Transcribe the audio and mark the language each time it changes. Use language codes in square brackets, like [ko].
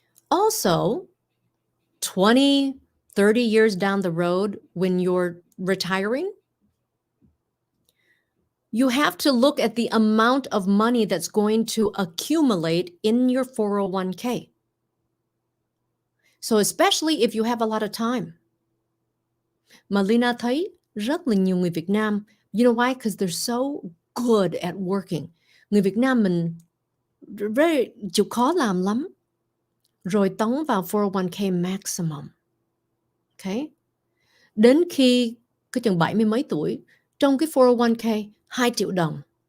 [en] Also, 20, 30 years down the road when you're retiring, you have to look at the amount of money that's going to accumulate in your 401k. So especially if you have a lot of time. [vi] Mà Leyna thấy rất là nhiều người Việt Nam, [en] you know why? Because they're so good at working. [vi] Người Việt Nam mình very chịu khó làm lắm. Rồi tống vào 401k maximum. Okay? Đến khi cái chừng 70 mấy tuổi, trong cái 401k 2 triệu đồng.